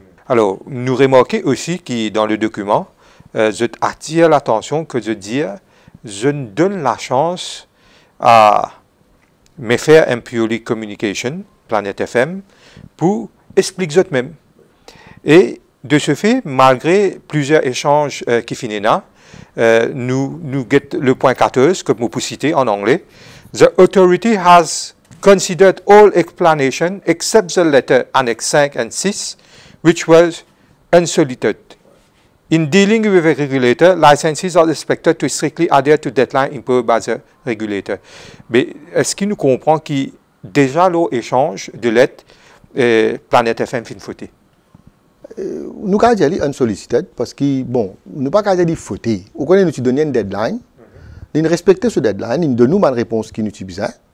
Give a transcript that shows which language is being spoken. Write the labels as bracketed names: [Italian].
[French] Alors, nous remarquons aussi que dans le document, je attire l'attention que je dis, je donne la chance à mes frères Impurely Communication, Planète FM, pour expliquer eux-mêmes. Et de ce fait, malgré plusieurs échanges qui finissent là, nous guettons le point 14, que je peux citer en anglais. [English] The authority has considered all explanation except the letter Annex 5 and 6, which was unsolicited. In dealing with a regulator, licenses are expected to strictly adhere to deadlines imposed by the regulator. [French] Mais est-ce qu'il nous comprend que déjà l'échange de lettres Planète FM fin fauté? Nous avons dit unsolicited parce que, bon, nous n'avons pas dit fauté. Vous connaissez, nous donnons une deadline. Nous respectons ce deadline, nous donnons une réponse qui nous est besoin.